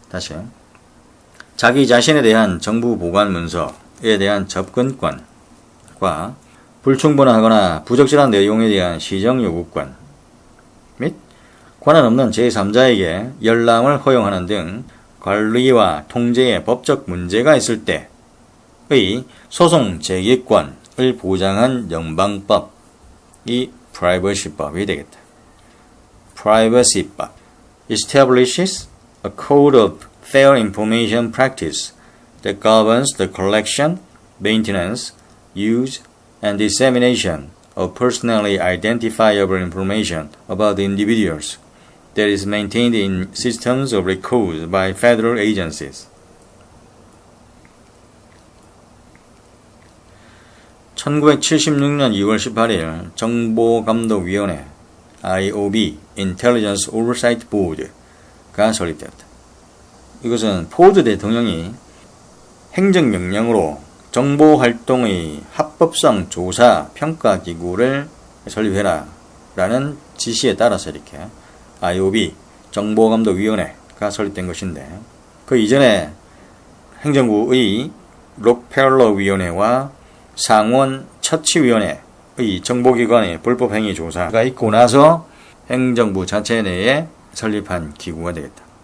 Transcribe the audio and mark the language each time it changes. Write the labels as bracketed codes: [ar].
[ko] 다시, 자기 자신에 대한 정부 보관 문서에 대한 접근권과 불충분하거나 부적절한 내용에 대한 시정 요구권 및 권한 없는 제3자에게 열람을 허용하는 등 관리와 통제에 법적 문제가 있을 때의 소송 제기권 보장한 연방법이 privacy법이 되겠다. [en] privacy법 establishes a code of fair information practice that governs the collection, maintenance, use, and dissemination of personally identifiable information about individuals that is maintained in systems of record by federal agencies. [ko] 1976년 2월 18일 정보감독위원회 IOB Intelligence Oversight Board가 설립되었다. 이것은 포드 대통령이 행정명령으로 정보활동의 합법성 조사 평가기구를 설립해라 라는 지시에 따라서 이렇게 IOB 정보감독위원회가 설립된 것인데, 그 이전에 행정부의 록펠러 위원회와 상원 처치위원회의 정보기관의 불법행위 조사가 있고 나서 행정부 자체 내에 설립한 기구가 되겠다.